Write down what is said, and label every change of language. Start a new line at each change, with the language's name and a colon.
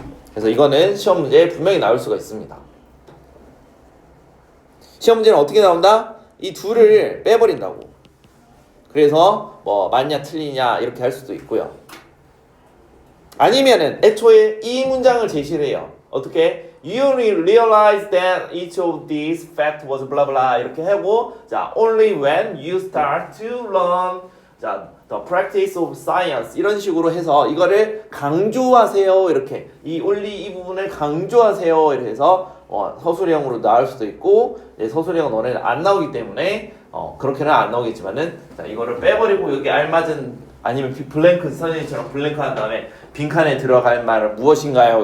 Korean: 그래서 이거는 시험 문제에 분명히 나올 수가 있습니다. 시험 문제는 어떻게 나온다? 이 둘을 빼버린다고. 그래서 뭐 맞냐 틀리냐 이렇게 할 수도 있고요. 아니면은 애초에 이 문장을 제시를 해요. 어떻게?
English: You realize that each of these facts was blah blah
Korean: 이렇게 하고 자
English: only when you start to learn 자 the practice of science
Korean: 이런 식으로 해서 이거를 강조하세요. 이렇게 이 only 이 부분을 강조하세요. 이렇게 해서 서술형으로 나올 수도 있고 서술형 너네는 안 나오기 때문에 그렇게는 안 나오겠지만은 자 이거를 빼버리고 여기 알맞은 아니면 블랭크 선생님처럼 블랭크 한 다음에 빈칸에 들어갈 말은 무엇인가요?